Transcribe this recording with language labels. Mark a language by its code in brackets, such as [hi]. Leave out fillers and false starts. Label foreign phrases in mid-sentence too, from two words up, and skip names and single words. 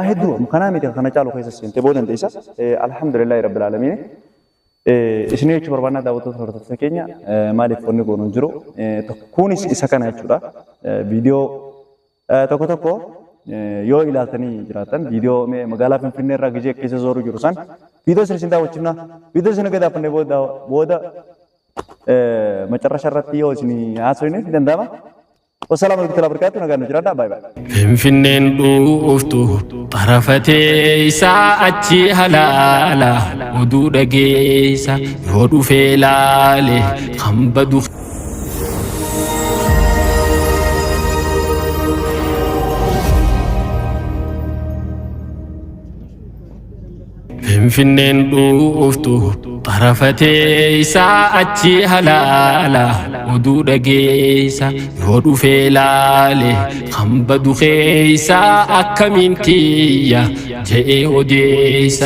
[om] hedduu kanaa miti kana caalu keessa seentee booda dandeessa [ar] الحمد لله رب العالمين [om] isin jechuu barbaannaa daawwattoota hordoftoota keenya maaliif wanni goonu hin jiru kunis isa kana jechuudha viidiyoo tokko yoo ilaaltanii jiraatan viidiyoo magaalaa Finfinnee irraa gijee keessa zooruu jiru san viidiyoo isin daawwachiifna viidiyoo isin gadaafannee booda macarrasha irratti yoo isin haasofne danda'ama. [ar] والسلام عليكم ورحمة الله وبركاته. [om] Nagaan nu jiraadha. [en] Bye bye. [om] Finfinneen dhuuftu xarafatee isaa achi halaala oduu dhageessa yoo dhufee laale kan badu. Finfinneen dhuuftu xarafatee isaa achi halaala oduu dhageessa yoo dhufee laale kan badu keessa akkamiin tiyya je'ee odeessa